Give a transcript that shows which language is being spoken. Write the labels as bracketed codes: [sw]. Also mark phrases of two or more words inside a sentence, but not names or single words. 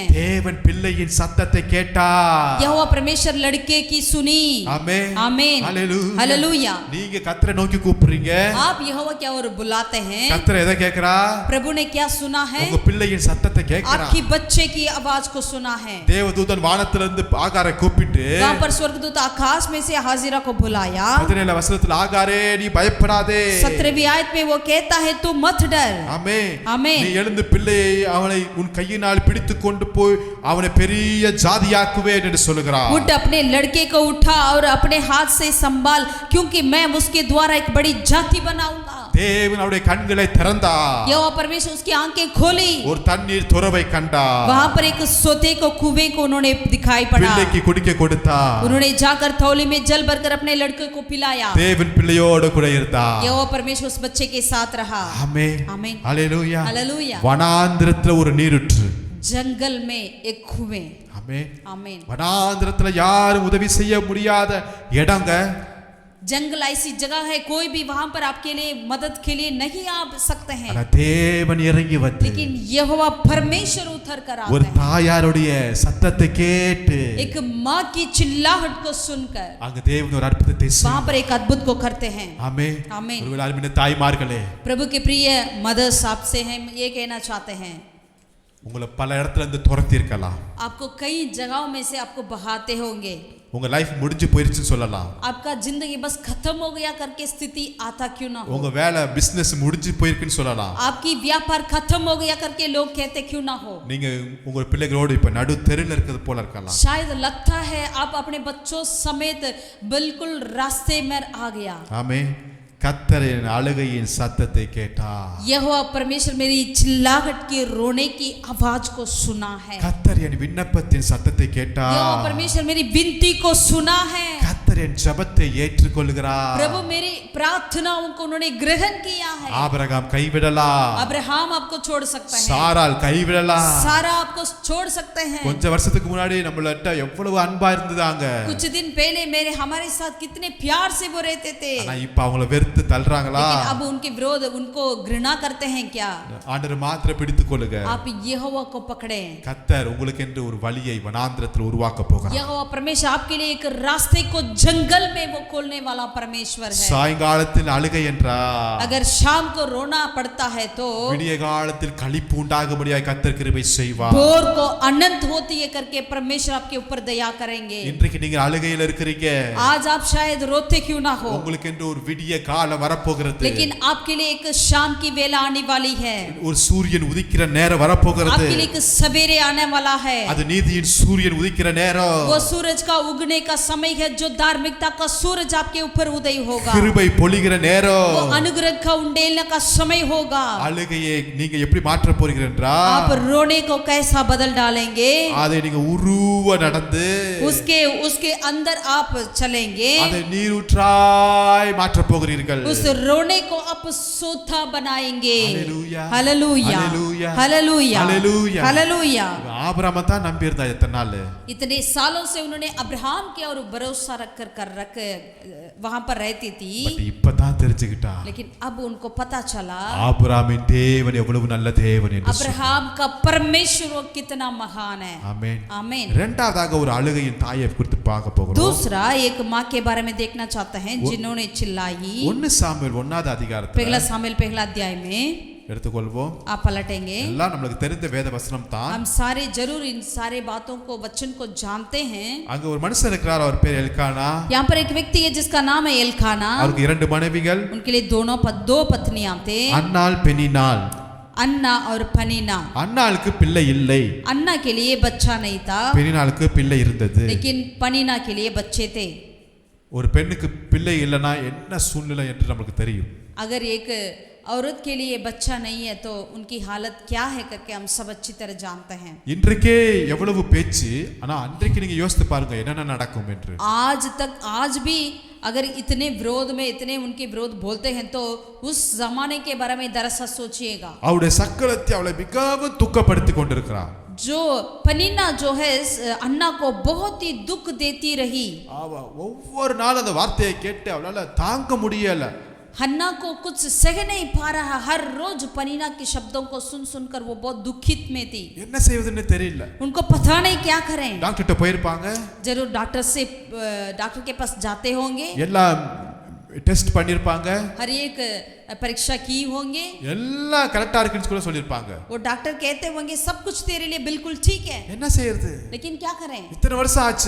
[ta] தேவன் பிள்ளையின் சத்தத்தை கேட்டார். [hi] यहोवा परमेश्वर लड़के की सुनी। [ta] ஆமென். [hi] आमीन। [ta] ஹalleluya. [hi] हालेलुया। [ta] நீங்க கர்த்தரை நோக்கி கூப்பிடுறீங்க. [hi] आप यहोवा क्या और बुलाते हैं? [ta] கர்த்தர் எதை கேக்குறா? [hi] प्रभु ने क्या सुना है? [ta] உங்க பிள்ளையின் சத்தத்தை கேக்குறா. [hi] आपकी बच्चे की आवाज को सुना है। [ta] தேவதூதன் வானத்திலிருந்து ஆகாரை கூப்பிட்டு [hi] वहां पर स्वर्गदूत आकाश में से हाजिरा को बुलाया। [ta] 17 வசனத்தில் ஆகாரே நீ பயப்படாதே. [hi] 17वीं आयत में वो कहता है तू मत डर। [ta] ஆமென். ஆமென். நீ எழுந்து பிள்ளையை அவனை உன் கையினால் பிடித்து கொண்டு போய் அவனை பெரிய ஜாதியாக்குவேன் என்று சொல்கிறார். [hi] उठ अपने लड़के को उठा और अपने हाथ से संभाल, क्योंकि मैं उसके द्वारा एक बड़ी जाति बनाऊंगा। [ta] தேவன் அவருடைய கண்களை திறந்தார். [hi] यहोवा परमेश्वर उसकी आंखें खोली। [ta] ஒரு தண்ணீர் துறவை கண்டார். [hi] वहां पर एक सोते को कुएं को उन्होंने दिखाई पड़ा। [ta] பிள்ளைக்கு குடிக்க கொடுத்தார். [hi] उन्होंने जाकर थौली में जल भरकर अपने लड़के को पिलाया। [ta] தேவன் பிள்ளையோடு கூட இருந்தார். [hi] यहोवा परमेश्वर उस बच्चे के साथ रहा। [ta] ஆமென். [hi] आमीन। [ta] ஹalleluya. [hi] हालेलुया। [ta] வனாந்திரத்துல ஒரு நீருற்று. [hi] जंगल में एक कुएं। [ta] ஆமென். [hi] आमीन। [ta] வனாந்திரத்துல யாரும் உதவி செய்ய முடியாத இடங்க. [hi] जंगल ऐसी जगह है कोई भी वहां पर आपके लिए मदद के लिए नहीं आ सकते हैं, [ta] ஆனா தேவன் இறங்கி வந்து [hi] लेकिन यहोवा परमेश्वर उतर कर [ta] ஒரு [hi] आते हैं। [ta] தாயாருடைய சத்தத்தை கேட்டு [hi] एक माँ की चिल्लाहट को सुनकर [ta] அங்க தேவன் ஒரு அற்புதத்தை [hi] वहां पर एक अद्भुत को करते हैं। [ta] ஆமென். [hi] आमीन। [ta] ஒருவேளை அருமையான தாய்மார்களே, [hi] प्रभु के प्रिय मदर्स आपसे हैं ये कहना चाहते हैं, [ta] உங்களை பல இடத்துல இருந்து துரத்தி இருக்கலாம். [hi] आपको कई जगहों में से आपको बहाते होंगे, [ta] உங்க லைஃப் முடிஞ்சு போயிருச்சுன்னு சொல்லலாம். [hi] आपका जिंदगी बस खत्म हो गया करके स्थिति आता क्यों ना हो, [ta] உங்க வேலை பிசினஸ் முடிஞ்சு போயிருக்குன்னு சொல்லலாம். [hi] आपकी व्यापार खत्म हो गया करके लोग कहते क्यों ना हो, [ta] நீங்க உங்க பிள்ளைகளோடு இப்ப நடு தெருல இருக்கிறது போல இருக்கலாம். [hi] शायद लगता है आप अपने बच्चों समेत बिल्कुल रास्ते में आ गया। [ta] ஆமென். கர்த்தரின் அழுகையின் சத்தத்தை கேட்டார். [hi] यहोवा परमेश्वर मेरी चिल्लाहट की रोने की आवाज को सुना है। [ta] கர்த்தர் என் விண்ணப்பத்தின் சத்தத்தை கேட்டார். [hi] यहोवा परमेश्वर मेरी विनती को सुना है। [ta] கர்த்தர் என் ஜெபத்தை ஏற்றுக்கொள்கிறார். [hi] प्रभु मेरी प्रार्थनाओं को उन्होंने ग्रहण किया है। [ta] ஆபிரகாம் கைவிடலாம். [hi] अब्राहम आपको छोड़ सकता है, [ta] சாராள் கைவிடலாம். [hi] सारा आपको छोड़ सकते हैं। [ta] கொஞ்ச வருஷத்துக்கு முன்னாடி நம்மளட்ட எவ்வளவு அன்பா இருந்ததாங்க. [hi] कुछ दिन पहले मेरे हमारे साथ कितने प्यार से वो रहते थे, [ta] ஆனா இப்ப அவங்கள வெறுத்து தள்ளுறாங்களா? [hi] लेकिन अब उनके विरोध उनको घृणा करते हैं क्या? [ta] ஆண்டவர் மாத்திர பிடித்துக் கொள்ளுங்க. [hi] आप यहोवा को पकड़े। [ta] கர்த்தர் உங்களுக்கு என்று ஒரு வழியை வனாந்திரத்தில் உருவாக்க போகிறார். [hi] यहोवा परमेश्वर आपके लिए एक रास्ते को जंगल में वो खोलने वाला परमेश्वर है। [ta] சாயங்காலத்தில் அழுகை என்றார். [hi] अगर शाम को रोना पड़ता है तो [ta] விடிய காலத்தில் களிப்பு உண்டாகும்படியாய் கர்த்தர் கிருபை செய்வார். [hi] भोर को अनंत होती है करके परमेश्वर आपके ऊपर दया करेंगे। [ta] இன்றைக்கு நீங்க அழுகையில் இருக்கிறீங்க. [hi] आज आप शायद रोते क्यों ना हो, [ta] உங்களுக்கு என்று ஒரு விடிய காலம் வரப்போகிறது. [hi] लेकिन आपके लिए एक शाम की वेला आने वाली है, [ta] ஒரு சூரியன் உதிக்கிற நேரம் வரப்போகிறது. [hi] आपके लिए एक सवेरे आने वाला है। [ta] அது நீதியின் சூரியன் உதிக்கிற நேரம். [hi] वो सूरज का उगने का समय है, जो धार्मिकता का सूरज आपके ऊपर उदय होगा। [ta] கிருபை பொழிகிற [hi] वो [ta] நேரம். [hi] अनुग्रह का उंडेलने का समय होगा। [ta] அழுகையை நீங்க எப்படி மாற்ற போறீங்க [hi] आप [ta] என்றால் [hi] रोने को कैसा बदल डालेंगे, [ta] அதை நீங்க மெதுவா நடந்து [hi] उसके उसके अंदर आप चलेंगे, [ta] அதை நீரூற்றாய் மாற்றப் போகிறீர்கள். [hi] उस रोने को आप सोथा बनाएंगे. हालेलुया, हालेलुया, हालेलुया, हालेलुया, हालेलुया. हालेलुया. [ta] ஆபிரகாமை தான் நம்பி இருந்தா எத்தனை நாள். [hi] इतने सालों से उन्होंने अब्राहम के और भरोसा रख वहां पर रहती थी, [ta] பட் இப்பதான் தெரிஞ்சுக்கிட்டா [hi] लेकिन अब उनको पता चला [ta] ஆபிரகாமின் தேவன் எவ்வளவு நல்ல தேவன் என்று. [hi] अब्राहम का परमेश्वर वो कितना महान है. [ta] ஆமென். [hi] आमीन. [ta] இரண்டாவதாக ஒரு அழுகையின் தாயை குறித்து பார்க்க போகிறோம். [hi] दूसरा एक माँ के बारे में देखना चाहते हैं जिन्होंने चिल्लाई. [ta] 1 சாமுவேல் 1வது அதிகாரத்துல [hi] पहला सामुएल पहला अध्याय में [ta] எடுத்துக்கொள்வோம். [hi] आप पलटेंगे. [ta] எல்லாம் நமக்கு தெரிந்த வேத வசனம் தான். [hi] हम सारे जरूर इन सारे बातों को वचन को जानते हैं. [ta] அங்க ஒரு மனுஷன் இருக்கிறார், அவர் பேர் எல்கானா. [hi] यहाँ पर एक व्यक्ति है जिसका नाम है एलकाना. [ta] அவருக்கு 2 மனைவிகள். [hi] उनके लिए दो पत्नियां थे, [ta] அன்னாள் பெனினாள். [hi] अन्ना और पनीना. [ta] அன்னாளுக்கு பிள்ளை இல்லை, [hi] अन्ना के लिए बच्चा नहीं था, [ta] பெனினாளுக்கு பிள்ளை இருந்தது. [hi] लेकिन पनीना के लिए बच्चे थे. [ta] ஒரு பெண்ணுக்கு பிள்ளை இல்லைன்னா என்ன சூழ்நிலை என்று நமக்கு தெரியும். [hi] अगर एक औरत के लिए बच्चा नहीं है तो उनकी हालत क्या है करके हम सब अच्छी तरह जानते हैं. [ta] இன்றைக்கே எவ்வளவு பேச்சு, ஆனா அன்றைக்கு நீங்க யோசித்து பாருங்க என்னென்ன நடக்கும் என்று. [hi] आज भी अगर इतने विरोध में इतने उनके विरोध बोलते हैं तो उस जमाने के बारे में दरअसल सोचिएगा. [ta] அவருடைய சக்கரத்தை அவளை மிகவும் துக்கப்படுத்தி கொண்டிருக்கிறார். [hi] जो पनीना जो है अन्ना को बहुत ही दुख देती रही. [ta] அவ ஒவ்வொரு நாளும் அந்த வார்த்தையை கேட்டு அவளால தாங்க முடியல. [hi] हन्ना को कुछ सह नहीं पा रहा. हर रोज पनीना के शब्दों को सुन सुनकर वो बहुत दुखित में थी. [ta] என்ன செய்வதுன்னு தெரியல. [hi] उनको पता नहीं क्या करें. [ta] டாக்டர்ட்ட போயிருப்பாங்க, [hi] जरूर डॉक्टर के पास जाते होंगे, [ta] எல்லாம் டெஸ்ட் பண்ணிருப்பாங்க, [hi] हर एक परीक्षा की होंगे, [ta] எல்லாம் கரெக்டா இருக்குன்னு கூட சொல்லிருப்பாங்க. [hi] वो डॉक्टर कहते होंगे सब कुछ तेरे लिए बिल्कुल ठीक है. [ta] என்ன செய்யறது? [hi] लेकिन क्या करें, [ta] இத்தனை வருஷம் ஆச்சு,